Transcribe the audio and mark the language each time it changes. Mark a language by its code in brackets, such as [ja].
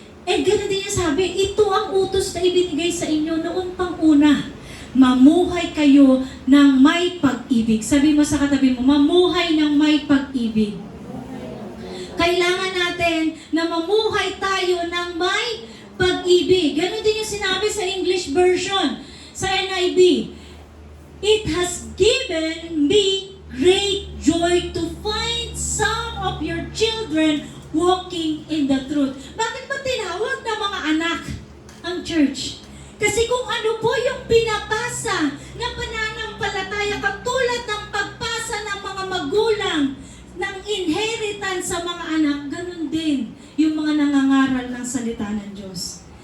[tl] And ganoon din yung sabi, ito ang utos na ibinigay sa inyo noon pang una. Mamuhay kayo ng may pag-ibig. Sabi mo sa katabi mo, mamuhay ng may pag-ibig. Kailangan natin na mamuhay tayo ng may pag-ibig. Ganon din yung sinabi sa English version, sa NIV. [en] It has given me great joy to find some of your children walking in the truth. [tl] Bakit ba tinawag na mga anak ang church? Kasi kung ano po yung pinapasa ng pananampalataya katulad ng pagpasa ng mga magulang ng inheritance sa mga anak, ganun din yung mga nangangaral ng salita ng Diyos.